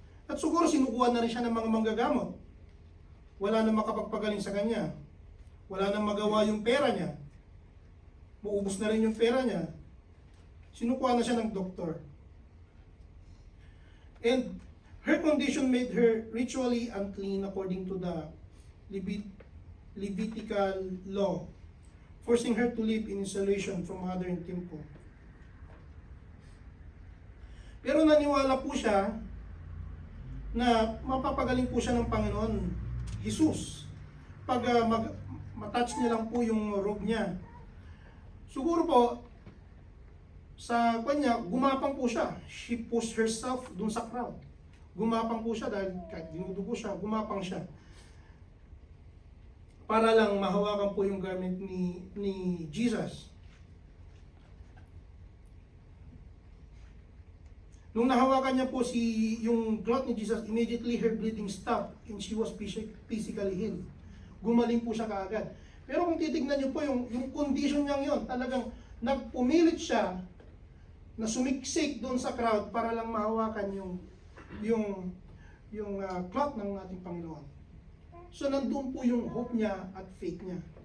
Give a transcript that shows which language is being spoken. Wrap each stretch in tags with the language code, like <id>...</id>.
<tl>At siguro sinukuha na rin siya ng mga manggagamot. Wala na makapagpagaling sa kanya. Wala na magawa yung pera niya. Maubos na rin yung pera niya. Sinukuha na siya ng doktor.</tl> <en>And her condition made her ritually unclean according to the Levitical law, forcing her to live in isolation from other in temple.</en> <tl>Pero naniwala po siya na mapapagaling po siya ng Panginoon Jesus pag matouch niya lang po yung robe niya. Siguro po sa kanya gumapang po siya.</tl> <en>She pushed herself</en> <tl>dun sa crowd. Gumapang po siya dahil kahit dinudugo siya, gumapang siya. Para lang mahawakan po yung garment ni Jesus. Nung nahawakan niya po yung</tl> <en>cloth ni Jesus, immediately her bleeding stopped and she was physically healed.</en> <tl>Gumaling po siya kaagad. Pero kung titignan niyo po yung condition niya yon, talagang nagpumilit siya na sumiksik doon sa crowd para lang mahawakan yung cloth ng ating Panginoon. So nandun po yung hope niya at faith niya.</tl>